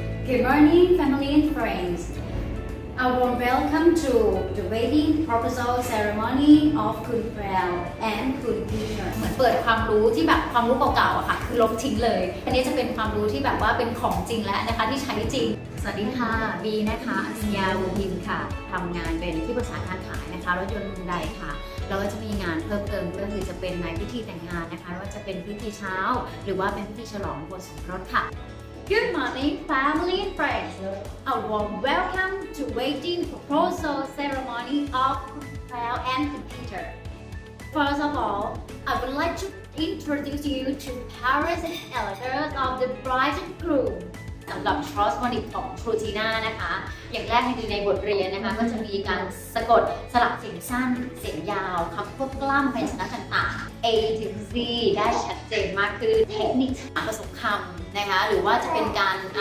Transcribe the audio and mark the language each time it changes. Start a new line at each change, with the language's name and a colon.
English: Good morning, family and friends. A warm welcome to the wedding proposal ceremony of
Thai: คุณแพรว and คุณพีเตอร์เหมือนเปิดความรู้ที่แบบความรู้เก่าๆอะค่ะคือลบทิ้งเลยอันนี้จะเป็นความรู้ที่แบบว่าเป็นของจริงแล้วนะคะที่ใช้จริงสวัสดีค่ะบีนะคะอัญญาวงพิมพ์ค่ะทำงานเป็นที่ปรึกษาการขายนะคะรถยนต์ฮุนไดค่ะแล้วก็จะมีงานเพิ่มเติมก็คือจะเป็นในพิธีแต่งงานนะคะว่าจะเป็นพิธีเช้าหรือว่าเป็นพิธีฉลองบวชสมรสค่ะ
English: Good morning, family and friends. A warm welcome to wedding proposal ceremony of Paul and Peter. First of all, I would like to introduce you to parents and elders of the bride and groom.
Thai: สำหรับ Trust Monic ของครูทีน่านะคะ อย่างแรกในบทเรียนนะคะก็จะมีการสะกดสลับเสียงสั้นเสียงยาวคำควบกล้ำพยัญชนะต่างๆ A ถึง Z ได้ชัดเจนมากขึ้นเทคนิคผสมคำนะคะหรือว่าจะเป็นการ